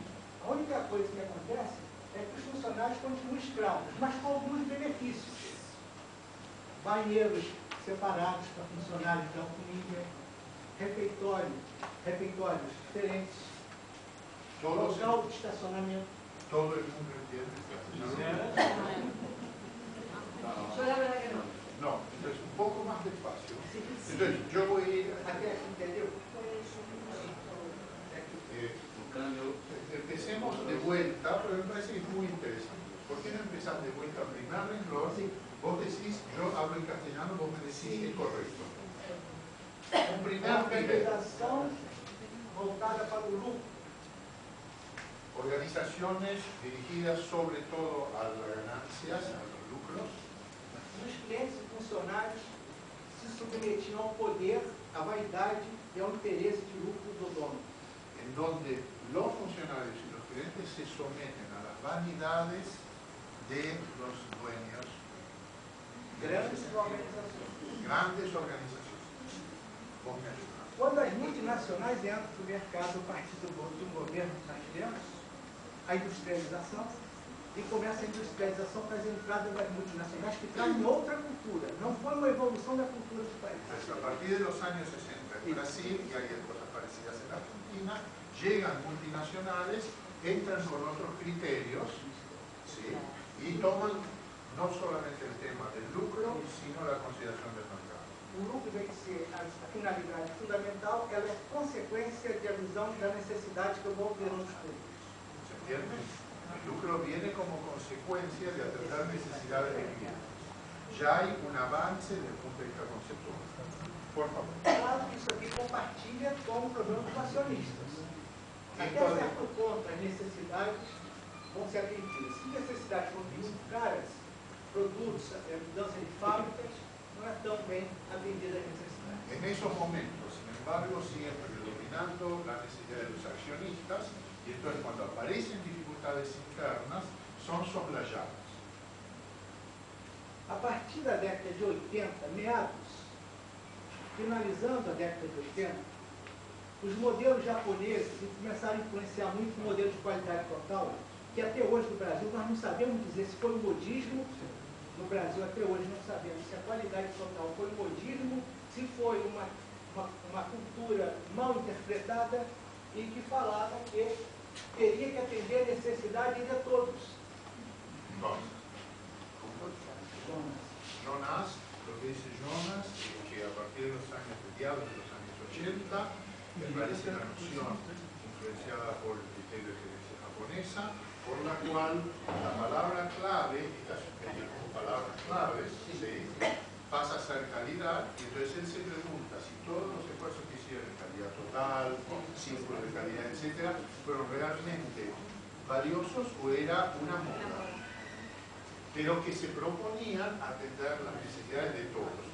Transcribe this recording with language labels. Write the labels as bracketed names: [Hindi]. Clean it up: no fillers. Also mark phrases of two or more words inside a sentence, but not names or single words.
[Portuguese] A única coisa que acontece é que os funcionários continuam escravos, mas com alguns benefícios. Banheiros separados para funcionários de alto nível, refeitórios diferentes, local de estacionamento. [Spanish] Todo el mundo entiende. No, entonces un poco más despacio. Entonces yo voy a ir... [Portuguese] ¿Entendeu? [Spanish] Empecemos de vuelta, pero me parece que es muy interesante. ¿Por qué no empezar de vuelta al primer renglón? Vos decís, yo hablo en castellano, vos me decís, es correcto. Un primer nivel. [Portuguese] Organização voltada para o lucro. [Spanish] Organizaciones dirigidas sobre todo a las ganancias, a los lucros. [Portuguese] Os clientes e funcionários se submetiam ao poder, à vaidade e ao interesse de lucro do dono. [Spanish] En donde los funcionarios y los clientes se someten a las vanidades de los dueños. [Portuguese] Grandes organizações. [Spanish] Grandes organizaciones. Vos me ayudás. [Portuguese] Quando as multinacionais entram no mercado a partir do governo que nós temos, a industrialização, e começa a industrialização com as entradas das multinacionais que trazem outra cultura. Não foi uma evolução da cultura do país. [Spanish] Entonces, a partir de los años 60 en Brasil, y hay cosas parecidas en Argentina, llegan multinacionales, entran con otros criterios, ¿sí? Y toman no solamente el tema del lucro, sino la consideración del mercado. [Portuguese] O lucro vem ser a finalidade fundamental, ela é consequência da visão da necessidade que eu vou ter nos públicos. [Spanish] ¿Se entiende? El lucro viene como consecuencia de atender necesidades de clientes. Ya hay un avance desde el punto de vista conceptual. Por favor. [Portuguese] Claro que isso aqui compartilha com o problema dos acionistas. Até certo ponto, as necessidades vão ser atendidas. Se necessidades forem muito caras, produtos, mudança de fábricas, não é tão bem atendida as necessidades. [Spanish] En esos momentos, sin embargo, siempre predominando la necesidad de los accionistas, y entonces cuando aparecen dificultades internas, son soslayadas. [Portuguese] A partir da década de 80, meados, finalizando a década de 80, os modelos japoneses começaram a influenciar muito o modelo de qualidade total, que até hoje no Brasil nós não sabemos dizer se foi o modismo. No Brasil até hoje não sabemos se a qualidade total foi o modismo, se foi uma cultura mal interpretada e que falava que teria que atender a necessidade de todos. [Spanish] Jonas, lo que dice Jonas, es que a partir de los años mediados de los años 80, me parece la noción influenciada por el criterio de gerencia japonesa, por la cual la palabra clave, estas como palabras claves, ¿sí?, pasa a ser calidad, y entonces él se pregunta si todos los esfuerzos que hicieron en calidad total, círculos de calidad, etc., fueron realmente valiosos o era una moda, pero que se proponían atender las necesidades de todos.